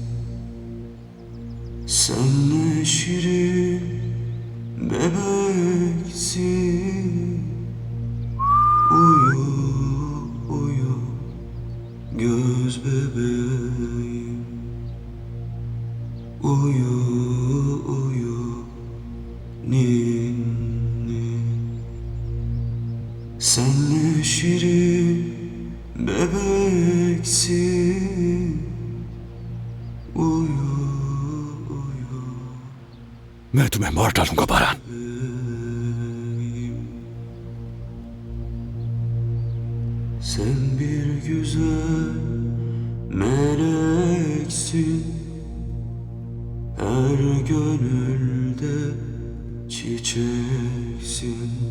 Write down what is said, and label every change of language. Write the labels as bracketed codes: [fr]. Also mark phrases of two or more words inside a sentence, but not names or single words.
[tr] Sen ne şirin bebeksin, uyu uyu göz bebeğim, uyu uyu ninni. Sen ne şirin bebeksin, uyu uyu. [hi] मैं तुम्हें मार डालूंगा बारान। [tr] Sen bir güzel meleksin, her gönülde çiçeksin.